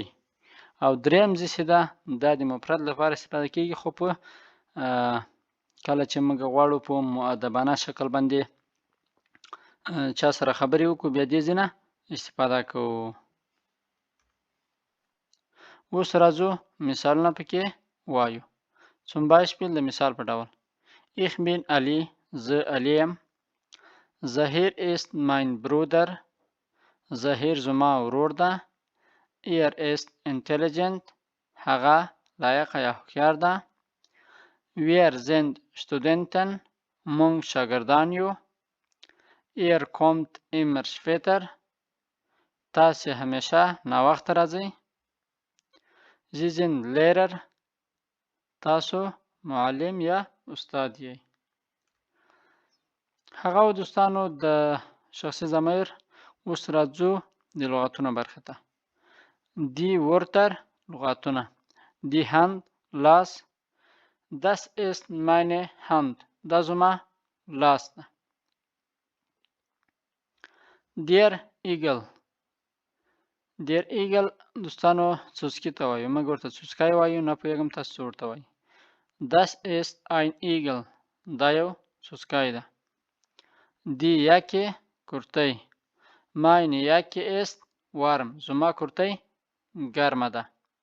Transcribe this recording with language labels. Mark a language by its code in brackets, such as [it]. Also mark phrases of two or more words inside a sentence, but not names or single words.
[ps] او دریم زی چې دا د مفرد لپاره استفاده کیږي خو په کله چې موږ غواړو په مؤدبانه شکل باندې چا سره خبرې وکړو بیا دې زی نه استفاده کوو. اوس راځو مثالونه پکې وایو. [de] Zum Beispiel [ps] د مثال په ډول [de] Ich bin Ali، [ps] زه علي یم. [de] Zahir ist mein Bruder، [ps] زهیر زما ورور ده. [de] Er ist intelligent، [ps] هغه لایقه یا هوښیار ده. [de] Wir sind Studenten، [ps] مونږ شاګردان یو. [de] Er kommt immer später، [ps] تاسې همیشه ناوخته راځئ. [de] Sie sind Lehrer، [ps] تاسو معلم یا استاد یې. هغه دوستانو د شخصي ضمیر. اوس راځو د لغتونو برخې ته. [de] Die Wörter لغتونه. Die Hand لاس. Das ist meine Hand، [ps] دا زما لاس ده. [de] Der Igel، Der Igel [ps] دوستانو څوسکي ته وایو، موږ ورته څوسکی وایو، نه پوهېږم تاسو څه ورته وایي. [de] Das ist ein Igel، [ps] دا یو څوسکی ده. [de] Die Jacke کورتۍ. Meine Jacke ist warm، [ps] زما کورتۍ ګرمه ده.